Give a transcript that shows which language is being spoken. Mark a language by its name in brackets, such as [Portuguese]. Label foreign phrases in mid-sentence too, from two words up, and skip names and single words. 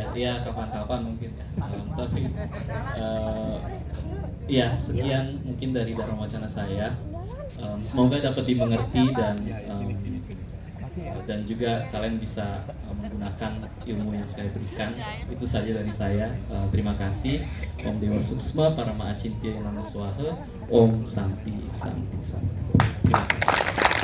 [Indonesian] Ya kapan-kapan mungkin ya. Tapi ya sekian mungkin dari Dharma Wacana saya. Semoga dapat dimengerti, dan juga kalian bisa menggunakan ilmu yang saya berikan. Itu saja dari saya. Terima kasih. [Sanskrit] Om Dewa Suksma Parama Acintya Namo Swaha. Om Santi Santi Santi. [Indonesian] Terima kasih.